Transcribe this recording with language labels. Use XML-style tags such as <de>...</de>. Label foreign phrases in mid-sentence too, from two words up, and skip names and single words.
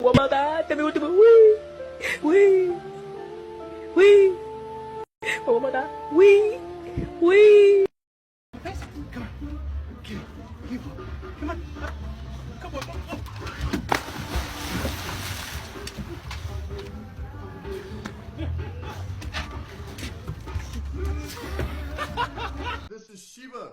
<es>mamá, dame último. Wee, wee, wee. Mamá, wee, wee.</es> <en>This is Shiva.</en>